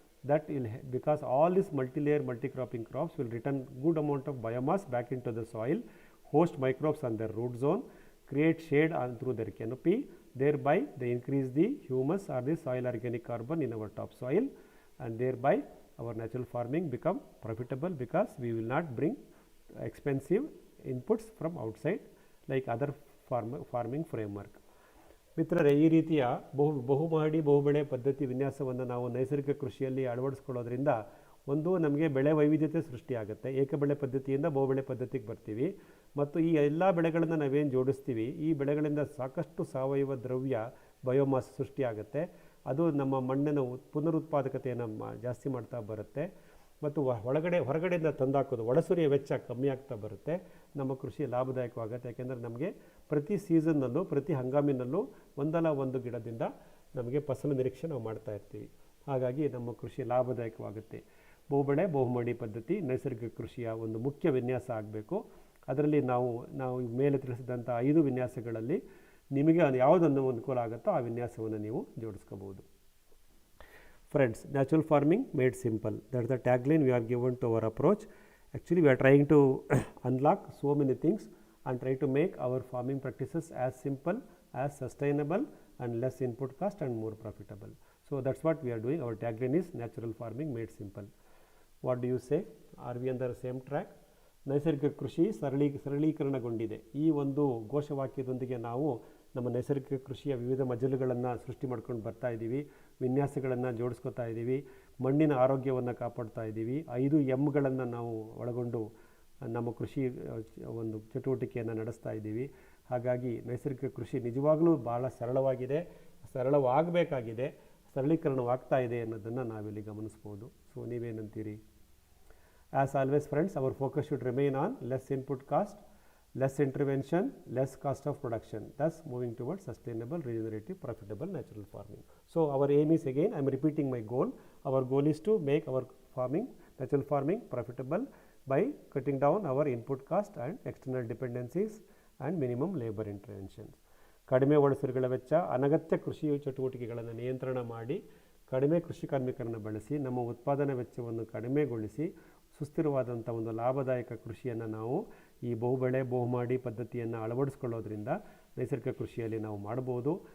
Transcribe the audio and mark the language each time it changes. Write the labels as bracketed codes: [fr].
[en] That will, because all these multi-layer multi-cropping crops will return good amount of biomass back into the soil, host microbes on their root zone, create shade through their canopy, thereby they increase the humus or the soil organic carbon in our topsoil, and thereby our natural farming become profitable because we will not bring expensive inputs from outside like other farming framework. [kn] ಮಿತ್ರರೇ, ಈ ರೀತಿಯ ಬಹುಮಹಡಿ ಬಹುಬೆಳೆ ಪದ್ಧತಿ ವಿನ್ಯಾಸವನ್ನು ನಾವು ನೈಸರ್ಗಿಕ ಕೃಷಿಯಲ್ಲಿ ಅಳವಡಿಸ್ಕೊಳ್ಳೋದ್ರಿಂದ ಒಂದು ನಮಗೆ ಬೆಳೆ ವೈವಿಧ್ಯತೆ ಸೃಷ್ಟಿಯಾಗುತ್ತೆ. ಏಕಬೆಳೆ ಪದ್ಧತಿಯಿಂದ ಬಹುಬೆಳೆ ಪದ್ಧತಿಗೆ ಬರ್ತೀವಿ ಮತ್ತು ಈ ಎಲ್ಲ ಬೆಳೆಗಳನ್ನು ನಾವೇನು ಜೋಡಿಸ್ತೀವಿ ಈ ಬೆಳೆಗಳಿಂದ ಸಾಕಷ್ಟು ಸಾವಯವ ದ್ರವ್ಯ ಬಯೋಮಾಸ್ ಸೃಷ್ಟಿಯಾಗುತ್ತೆ. ಅದು ನಮ್ಮ ಮಣ್ಣಿನ ಪುನರುತ್ಪಾದಕತೆಯನ್ನು ಜಾಸ್ತಿ ಮಾಡ್ತಾ ಬರುತ್ತೆ ಮತ್ತು ಹೊರಗಡೆಯಿಂದ ತಂದಾಕೋದು ಒಳಸುರಿಯ ವೆಚ್ಚ ಕಮ್ಮಿ ಆಗ್ತಾ ಬರುತ್ತೆ. ನಮ್ಮ ಕೃಷಿ ಲಾಭದಾಯಕವಾಗುತ್ತೆ. ಯಾಕೆಂದರೆ ನಮಗೆ ಪ್ರತಿ ಸೀಸನ್ನಲ್ಲೂ ಪ್ರತಿ ಹಂಗಾಮಿನಲ್ಲೂ ಒಂದಲ್ಲ ಒಂದು ಗಿಡದಿಂದ ನಮಗೆ ಫಸಲು ನಿರೀಕ್ಷೆ ನಾವು ಮಾಡ್ತಾ ಇರ್ತೀವಿ. ಹಾಗಾಗಿ ನಮ್ಮ ಕೃಷಿ ಲಾಭದಾಯಕವಾಗುತ್ತೆ. ಬಹುಬೆಳೆ ಬಹುಮಡಿ ಪದ್ಧತಿ ನೈಸರ್ಗಿಕ ಕೃಷಿಯ ಒಂದು ಮುಖ್ಯ ವಿನ್ಯಾಸ ಆಗಬೇಕು. ಅದರಲ್ಲಿ ನಾವು ಮೇಲೆ ತಿಳಿಸಿದಂಥ 5 ವಿನ್ಯಾಸಗಳಲ್ಲಿ ನಿಮಗೆ ಯಾವುದನ್ನು ಅನುಕೂಲ ಆಗುತ್ತೋ ಆ ವಿನ್ಯಾಸವನ್ನು ನೀವು ಜೋಡಿಸ್ಕೋಬಹುದು. [en] Friends, natural farming made simple. That's the tagline we are given to our approach. Actually, we are trying to unlock so many things and try to make our farming practices as simple, as sustainable and less input cost and more profitable. So that's what we are doing. Our tagline is natural farming made simple. What do you say? Are we on the same track? [kn] ನೈಸರ್ಗಿಕ ಕೃಷಿ ಸರಳೀಕರಣಗೊಂಡಿದೆ. ಈ ಒಂದು ಘೋಷವಾಕ್ಯದೊಂದಿಗೆ ನಾವು ನಮ್ಮ ನೈಸರ್ಗಿಕ ಕೃಷಿಯ ವಿವಿಧ ಮಜಲುಗಳನ್ನು ಸೃಷ್ಟಿ ಮಾಡ್ಕೊಂಡು ಬರ್ತಾ ಇದ್ದೀವಿ. ವಿನ್ಯಾಸಗಳನ್ನು ಜೋಡಿಸ್ಕೊತಾ ಇದ್ದೀವಿ. ಮಣ್ಣಿನ ಆರೋಗ್ಯವನ್ನು ಕಾಪಾಡ್ತಾ ಇದ್ದೀವಿ. 5 ಎಮ್ಗಳನ್ನು ನಾವು ಒಳಗೊಂಡು ನಮ್ಮ ಕೃಷಿ ಒಂದು ಚಟುವಟಿಕೆಯನ್ನು ನಡೆಸ್ತಾ ಇದ್ದೀವಿ. ಹಾಗಾಗಿ ನೈಸರ್ಗಿಕ ಕೃಷಿ ನಿಜವಾಗಲೂ ಭಾಳ ಸರಳವಾಗಬೇಕಾಗಿದೆ, ಸರಳೀಕರಣವಾಗ್ತಾ ಇದೆ ಅನ್ನೋದನ್ನು ನಾವಿಲ್ಲಿ ಗಮನಿಸ್ಬೋದು. So ನೀವೇನಂತೀರಿ? [en] As always friends, our focus should remain on less input cost, less intervention, less cost of production, thus moving towards sustainable, regenerative, profitable natural farming. So our aim is, again I am repeating my goal, our goal is to make our natural farming profitable by cutting down our input cost and external dependencies and minimum labor interventions. [kn] ಕಡಿಮೆ ಒಳಸರಿಗಳ ವೆಚ್ಚ, ಅನಗತ್ಯ ಕೃಷಿ ಚಟುವಟಿಕೆಗಳನ್ನು ನಿಯಂತ್ರಣ ಮಾಡಿ, ಕಡಿಮೆ ಕೃಷಿ ಕಾರ್ಮಿಕರನ್ನು ಬಳಸಿ ನಮ್ಮ ಉತ್ಪಾದನಾ ವೆಚ್ಚವನ್ನು ಕಡಿಮೆಗೊಳಿಸಿ ಸುಸ್ಥಿರವಾದಂಥ ಒಂದು ಲಾಭದಾಯಕ ಕೃಷಿಯನ್ನು ನಾವು ಈ ಬಹುಬೆಳೆ ಬಹುಮಾಡಿ ಪದ್ಧತಿಯನ್ನು ಅಳವಡಿಸ್ಕೊಳ್ಳೋದ್ರಿಂದ ನೈಸರ್ಗಿಕ ಕೃಷಿಯಲ್ಲಿ ನಾವು ಮಾಡ್ಬೋದು.